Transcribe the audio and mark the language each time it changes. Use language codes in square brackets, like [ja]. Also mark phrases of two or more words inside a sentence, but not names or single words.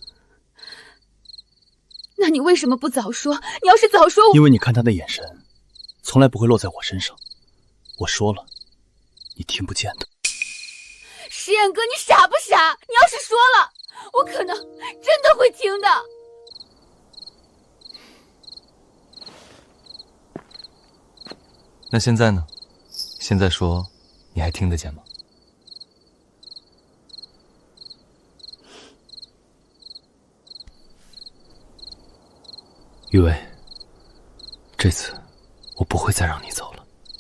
[zh] 那你為什麼不早說？你要是早說我…… 因為你看他的眼神，從來不會落在我身上。我說了，你聽不見的。石彦哥，你傻不傻？你要是說了，我可能真的會聽的。那現在呢？現在說，你還聽得見嗎？雨薇，這次我不會再讓你走了。